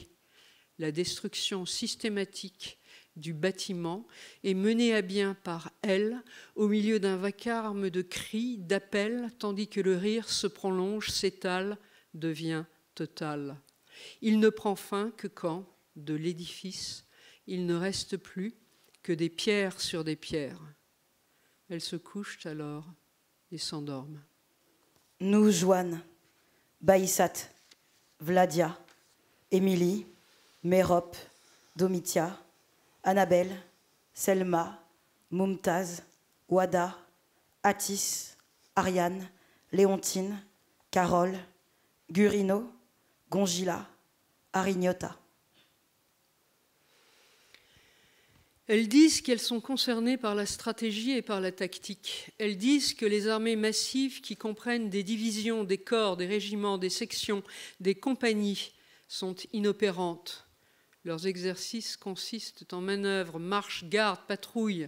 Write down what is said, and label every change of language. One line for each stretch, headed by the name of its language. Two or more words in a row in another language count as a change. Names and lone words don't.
French: La destruction systématique du bâtiment est menée à bien par elles au milieu d'un vacarme de cris, d'appels, tandis que le rire se prolonge, s'étale, devient total. Il ne prend fin que quand, de l'édifice, il ne reste plus que des pierres sur des pierres. Elles se couchent alors et s'endorment. Nous, Joanne, Baïsat, Vladia, Émilie, Mérope, Domitia, Annabelle, Selma, Mumtaz, Wada, Atis, Ariane, Léontine, Carole, Gurino, Gongila, Arignota. Elles disent qu'elles sont concernées par la stratégie et par la tactique. Elles disent que les armées massives qui comprennent des divisions, des corps, des régiments, des sections, des compagnies sont inopérantes. Leurs exercices consistent en manœuvres, marches, gardes, patrouilles.